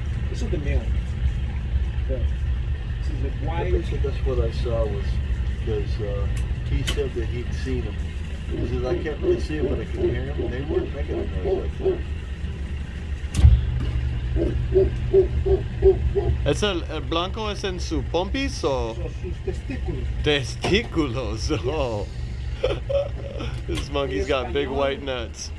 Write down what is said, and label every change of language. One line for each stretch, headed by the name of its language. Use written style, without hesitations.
English: This is the male. This is the white. That's what I saw was because he said that he'd seen them. He said I can't really see them, but I could hear them, and they weren't making a noise like that.
Spanish: ¿Es el blanco es en su pompis o Son sus testículos. testículos? Oh.
English: This monkey's got big white nuts.